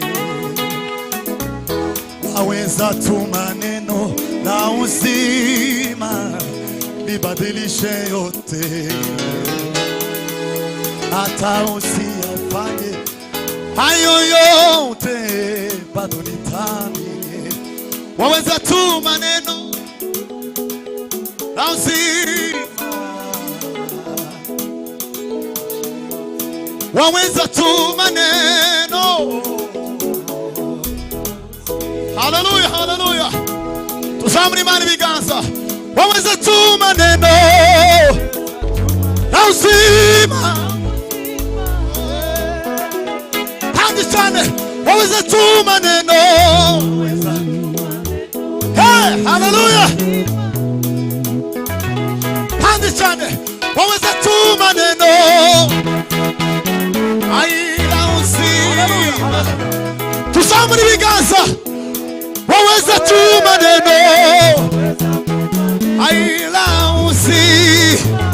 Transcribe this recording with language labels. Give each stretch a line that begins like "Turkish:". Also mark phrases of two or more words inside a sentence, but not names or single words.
Swahili: Waweza tu maneno na uzima nibadilishe yote, hata usiyafanye hayo yote, bado nitaamini. Waweza tu maneno na uzima, waweza tu maneno. Haleluya, haleluya.
Kinyarwanda: Tuzamure imana ibiganza.
Swahili: Waweza tu maneno na uzima,
Kinyarwanda: handi cyane.
Swahili: Waweza tu maneno. Hey, haleluya.
Kinyarwanda: Handi cyane.
Swahili: Waweza tu maneno. Aila uzima.
Kinyarwanda: Tuzamure ibiganza.
Swahili: Waweza tu maneno. Aila uzima.